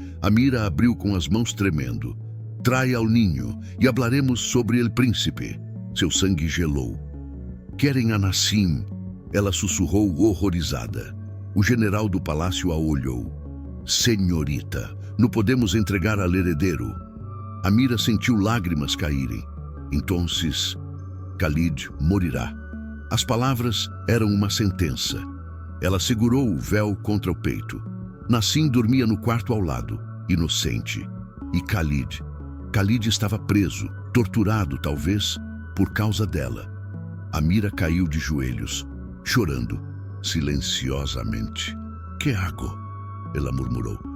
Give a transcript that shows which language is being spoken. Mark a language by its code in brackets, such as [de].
[pt] Amira abriu com as mãos tremendo. Traia ao ninho e [es] hablaremos sobre el príncipe. [pt] Seu sangue gelou. Querem a Nassim? Ela sussurrou horrorizada. O general do palácio a olhou. Senhorita, não podemos entregar al herdeiro. Amira sentiu lágrimas caírem. [es] Entonces, Khalid morirá. [pt] As palavras eram uma sentença. Ela segurou o véu contra o peito. Nassim dormia no quarto ao lado, inocente. E Khalid estava preso, torturado talvez, por causa dela. Amira caiu de joelhos, chorando, silenciosamente. [es] «Que hago?» [pt] Ela murmurou.